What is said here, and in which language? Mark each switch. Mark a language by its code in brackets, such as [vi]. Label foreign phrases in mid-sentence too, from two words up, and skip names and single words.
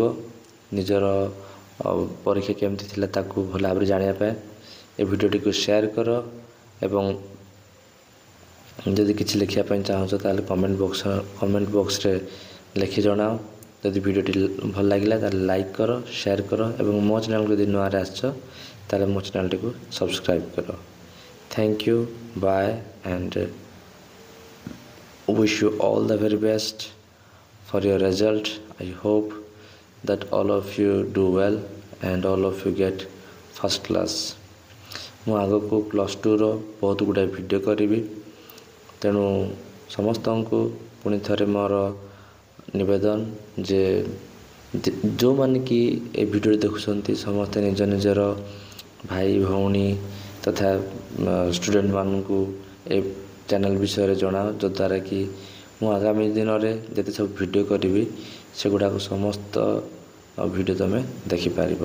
[or] ନିଜର ପରୀକ୍ଷା କେମିତି ଥିଲା ତାକୁ ଭଲ ଭାବରେ ଜାଣିବା ପାଇଁ ଏ ଭିଡ଼ିଓଟିକୁ ସେୟାର କର ଏବଂ ଯଦି କିଛି ଲେଖିବା ପାଇଁ ଚାହୁଁଛ ତାହେଲେ [en] comment boxରେ [or] ଲେଖି ଜଣାଅ। ଯଦି ଭିଡ଼ିଓଟି ଭଲ ଲାଗିଲା ତାହେଲେ ଲାଇକ୍ କର, ସେୟାର କର ଏବଂ ମୋ ଚ୍ୟାନେଲକୁ ଯଦି ନୂଆରେ ଆସିଛ ତାହେଲେ ମୋ ଚ୍ୟାନେଲଟିକୁ ସବସ୍କ୍ରାଇବ୍ କର। [en] thank you, bye and wish you all the very best for your result. I hope that all of you do well and all of you get first class. [or] ମୁଁ ଆଗକୁ +2ର ବହୁତ ଗୁଡ଼ାଏ ଭିଡ଼ିଓ କରିବି, ତେଣୁ ସମସ୍ତଙ୍କୁ ପୁଣି ଥରେ ମୋର ନିବେଦନ ଯେ ଯେଉଁମାନେ କି ଏ ଭିଡ଼ିଓ ଦେଖୁଛନ୍ତି ସମସ୍ତେ ନିଜ ନିଜର ଭାଇ ଭଉଣୀ ତଥା ଷ୍ଟୁଡ଼େଣ୍ଟମାନଙ୍କୁ ଏ ଚ୍ୟାନେଲ୍ ବିଷୟରେ ଜଣାଅ, ଯଦ୍ୱାରା କି ମୁଁ ଆଗାମୀ ଦିନରେ ଯେତେ ସବୁ ଭିଡ଼ିଓ କରିବି ସେଗୁଡ଼ାକ ସମସ୍ତ ଭିଡ଼ିଓ ତୁମେ ଦେଖିପାରିବ।